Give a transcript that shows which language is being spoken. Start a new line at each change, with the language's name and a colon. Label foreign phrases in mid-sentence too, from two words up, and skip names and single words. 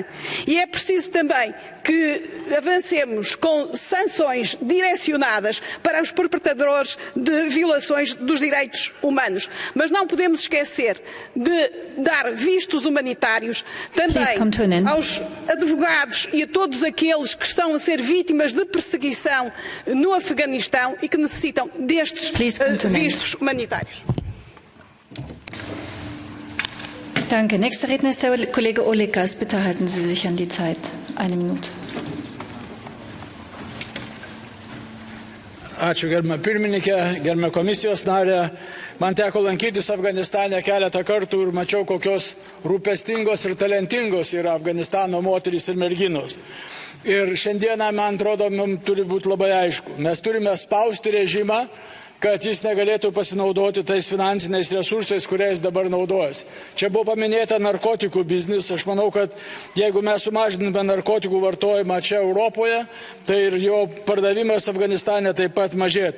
Portuguese: E é preciso também que avancemos com sanções direcionadas para os perpetradores de violações dos direitos humanos. Mas não podemos esquecer de dar vistos humanitários também aos advogados e a todos aqueles que estão a ser vítimas de perseguição no Afeganistão e que necessitam destes vistos humanitários.
German: Danke. Nächster Redner ist der Kollege Olekas. Bitte halten Sie sich an die Zeit. 1 Minute.
Lithuanian: Ačiū, gerbiama pirmininkė, gerbiama komisijos narė. Man teko lankytis Afganistane keletą kartų ir mačiau, kokios rūpestingos ir talentingos yra Afganistano moterys ir merginos. Ir šiandieną, man atrodo, mums turi būti labai aišku. Mes turime spausti režimą, kad jis negalėtų pasinaudoti tais finansiniais resursais, kuriais dabar naudojasi. Čia buvo paminėta narkotikų biznis. Aš manau, kad jeigu mes sumažiname narkotikų vartojimą čia Europoje, tai ir jo pardavimas Afganistane taip pat mažėtų.